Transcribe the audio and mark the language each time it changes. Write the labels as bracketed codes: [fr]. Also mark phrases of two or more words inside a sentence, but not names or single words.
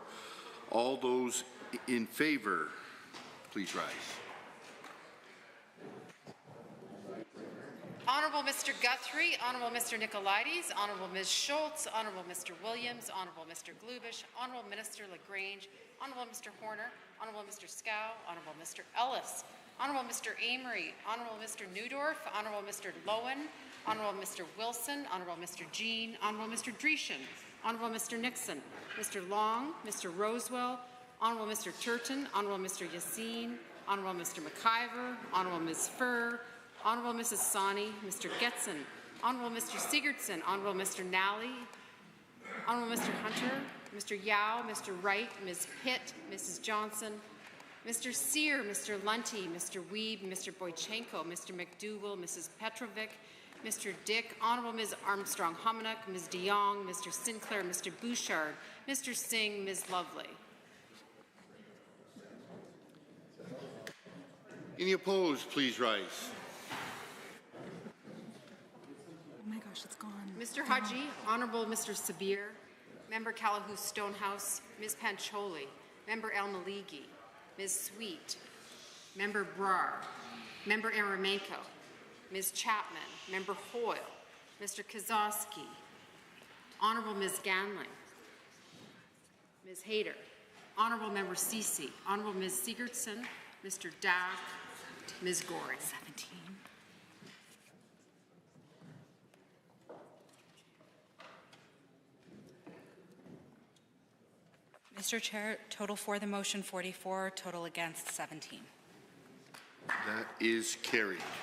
[en] All those in favour, please rise. Honourable Mr. Guthrie, Honourable Mr. Nicolaides, Honourable Ms. Schultz, Honourable Mr. Williams, Honourable Mr. Glubish, Honourable Minister LaGrange, Honourable Mr. Horner, Honourable Mr. Scow, Honourable Mr. Ellis, Honourable Mr. Amory, Honourable Mr. Newdorf, Honourable Mr. Lowen, Honourable Mr. Wilson, Honourable Mr. Jean, Honourable Mr. Dreeshen, Honourable Mr. Nixon, Mr. Long, Mr. Rosewell, Honourable Mr. Turton, Honourable Mr. Yassine, Honourable Mr. McIver, Honourable Ms. Furr, Honourable Mrs. Sani, Mr. Getson, Honourable Mr. Sigurdsson, Honourable Mr. Nally, Honourable Mr. Hunter, Mr. Yao, Mr. Wright, Ms. Pitt, Mrs. Johnson, Mr. Sear, Mr. Lunty, Mr. Weeb, Mr. Boychenko, Mr. McDougall, Mrs. Petrovic, Mr. Dick, Honourable Ms. Armstrong-Humanock, Ms. de Jong, Mr. Sinclair, Mr. Bouchard, Mr. Singh, Ms. Lovely. Any opposed, please rise. Oh my gosh, it's gone. Mr. Hudgy, Honourable Mr. Sabir, Member Calahoo Stonehouse, Ms. Pancholi, Member El Maligi, Ms. Sweet, Member Brar, Member Aramenko, Ms. Chapman, Member Hoyle, Mr. Kozowski, Honourable Ms. Ganling, Ms. Hayter, Honourable Member Ceci, Honourable Ms. Sigurdsson, Mr. Daff, Ms. Gorey. 17. Mr. Chair, total for the motion 44, total against 17. That is carried.